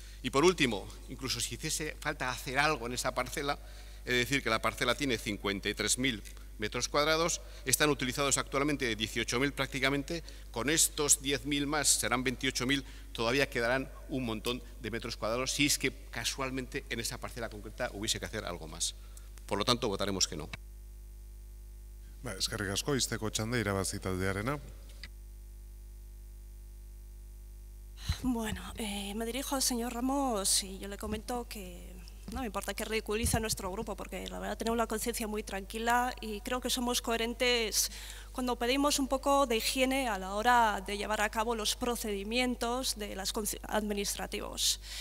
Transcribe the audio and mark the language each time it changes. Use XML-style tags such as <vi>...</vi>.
<es>Y por último, incluso si hiciese falta hacer algo en esa parcela, es decir, que la parcela tiene 53.000 metros cuadrados, están utilizados actualmente 18.000 prácticamente, con estos 10.000 más serán 28.000, todavía quedarán un montón de metros cuadrados si es que casualmente en esa parcela concreta hubiese que hacer algo más. Por lo tanto, votaremos que no.</es> <eu>Eskerrik asko, izteko txanda Irabazi taldearena.</eu> <es>Bueno, me dirijo al señor Ramos y yo le comento que no me importa que ridiculice a nuestro grupo, porque la verdad tenemos la conciencia muy tranquila y creo que somos coherentes cuando pedimos un poco de higiene a la hora de llevar a cabo los procedimientos administrativos.</es>